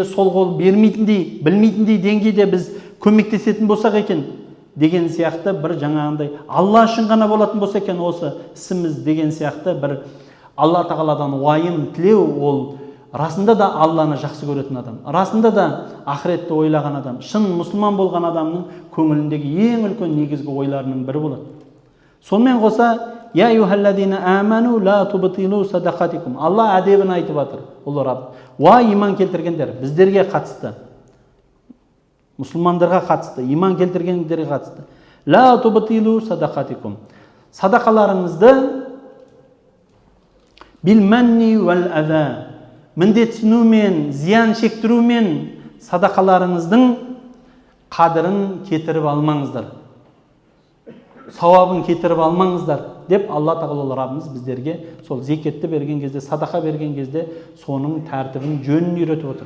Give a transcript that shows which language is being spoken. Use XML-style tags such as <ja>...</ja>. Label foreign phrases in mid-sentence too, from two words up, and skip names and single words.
<kk>сол қол бермейтіндей, білмейтіндей деңгейде біз көмектесетін болсақ екен, деген сияқты бір жаңағындай Алла үшін ғана болатын болса екен осы ісіміз деген сияқты бір Алла тағаладан уайым тілеу, ол расында да Алланы жақсы көретін адам, расында да ақыретті ойлаған адам, шын мұсылман болған адамның көңіліндегі ең үлкен негізгі ойларының бірі болады. Сонымен қоса,</kk> <ar>يا أيها الذين آمنوا لا تبطلوا صدقاتكم.</ar> <kk>Алла әдебін айтып жатыр. Ол Рабб, уа иман келтіргендер, біздерге қатысты, мұсылмандарға қатысты, иман келтіргендерге қатысты.</kk> <ar>لا تبطلوا صدقاتكم.</ar> <kk>Садақаларыңызды</kk> <ar>بالمن والأذى.</ar> <kk>Міндетсінумен, зиян шектірумен садақаларыңыздың қадірін кетіріп алмаңыздар. Сауабын кетіріп алмаңыздар деп Алла тағала Раббымыз біздерге сол зекетті берген кезде, садақа берген кезде соның тәртібін, жөнін үйретіп отыр.</kk>